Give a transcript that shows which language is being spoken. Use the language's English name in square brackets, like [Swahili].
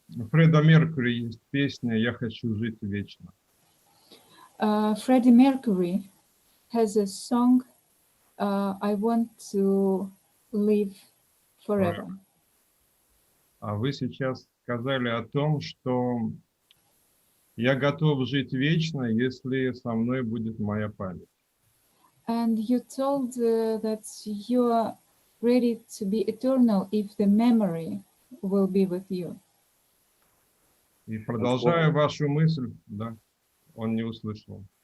[Russian] Фреда Меркьюри есть песня «Я хочу жить вечно». [English] Freddie Mercury has a song, I want to live forever. [Russian] А вы сейчас сказали о том, что я готов жить вечно, если со мной будет моя память. [English] And you told that you are ready to be eternal if the memory will be with you. [Russian] И продолжая вашу мысль, да, он не услышал.